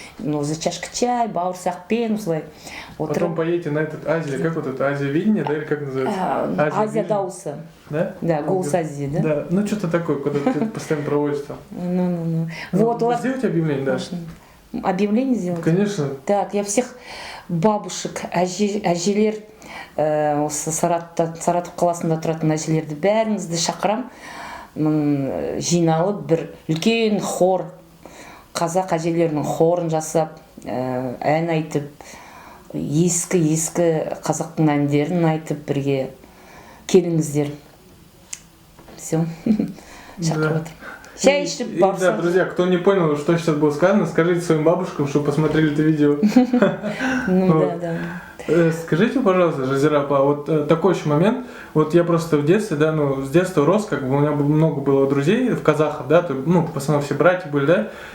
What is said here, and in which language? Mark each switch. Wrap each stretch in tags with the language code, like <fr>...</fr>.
<ru>За чашкой чая,</ru> <kk>бауырсақпен, осылай.</kk> <ru>Потом поедете на этот Азия, как вот это, Азия-видение, да, или как называется?</ru> <kk>Азия Дауса.</kk> <ru>Да? Да, Голос Азии, да? Да, что-то такое, когда ты постоянно проводишь там. Вот. Сделайте объявление, да? Объявление сделать? Конечно. Так, я всех бабушек,</ru> <kk>әжелер, осы Саратов қаласында тұратын әжелерді бәріңізді шақырам, жиналып бір үлкен хор, қазақ әжелерінің хорын жасап, ән айтып, ескі қазақтың әндерін айтып бірге келіңіздер.</kk> <ru>Все.</ru> <kk>Шақырып отыр. Чай ішіп барса.</kk> <ru>Да, друзья, кто не понял, что сейчас было сказано, скажите своим бабушкам, чтобы посмотрели это видео. Да. Скажите, пожалуйста, Жазира-апа, вот такой еще момент. Вот я просто в детстве, да, с детства рос, как бы у меня много было друзей в казахов, да, в основном все братья были, да.</ru>